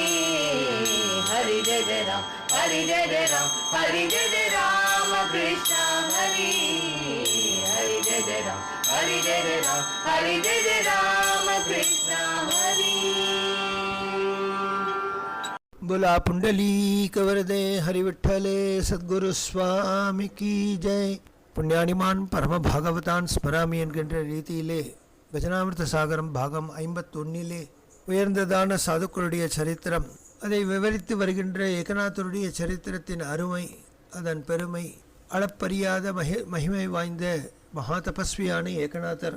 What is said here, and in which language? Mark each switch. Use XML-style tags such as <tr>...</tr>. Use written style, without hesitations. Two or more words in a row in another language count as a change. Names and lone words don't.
<mr>हरि जय जय राम, हरि जय जय राम, हरि जय जय राम कृष्ण हरि। हरि जय जय राम, हरि जय जय राम, हरि जय जय राम कृष्ण हरि। बोला पुंडलीक वरदे हरि विठ्ठले सद्गुरु स्वामी की जय.</mr> <sa>पुण्यानिमान् परम भागवतान् स्मरामि</sa> <ta>என்கின்ற ரீதியிலே பஜனாமிர்த சாகரம் பாகம் 51 உயர்ந்ததான சாதுக்களுடைய சரித்திரம், அதை விவரித்து வருகின்ற ஏகநாதருடைய சரித்திரத்தின் அருமை, அதன் பெருமை, அளப்பரியாத மகிமை வாய்ந்த மகா தபஸ்வியான ஏகநாதர்.</ta>